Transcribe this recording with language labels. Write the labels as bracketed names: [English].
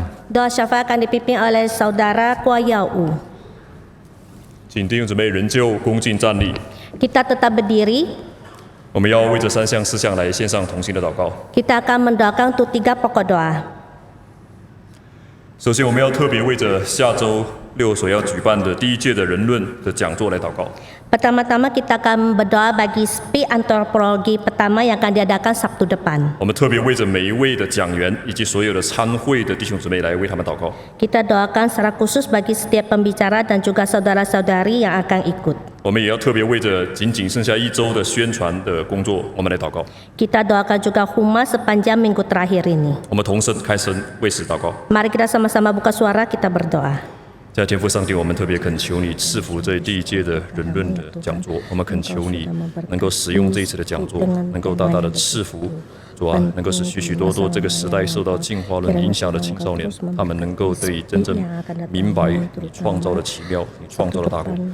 [Indonesian] Doa syafaat akan dipimpin oleh saudara Kwa Yau. [Chinese] 请弟兄姊妹仍旧恭敬站立。 [Indonesian] Kita tetap berdiri. [Chinese] 我们要为这3项4项来献上同心的祷告。 [Indonesian] Kita akan mendoakan untuk 3 pokok doa. [Chinese] 首先，我们要特别为着下周6所要举办的第1届的人论的讲座来祷告。 [Indonesian] Pertama-tama kita akan berdoa bagi speak antropologi pertama yang akan diadakan Sabtu depan. [Chinese] 我们特别为着每一位的讲员以及所有的参会的弟兄姊妹来为他们祷告。 [Indonesian] Kita doakan secara khusus bagi setiap pembicara dan juga saudara-saudari yang akan ikut. [Chinese] 我们也要特别为着仅剩下1周的宣传的工作，我们来祷告。 [Indonesian] Kita doakan juga humas sepanjang minggu terakhir ini. [Chinese] 我们同声开声为此祷告。 [Indonesian] Mari kita sama-sama buka suara, kita berdoa. [Chinese] 在天父上帝，我们特别恳求你赐福这第1届的人论的讲座，我们恳求你能够使用这一次的讲座，能够大大的赐福。主啊，能够使许许多多这个时代受到进化论影响的青少年，他们能够得以真正明白你创造的奇妙，你创造的大功。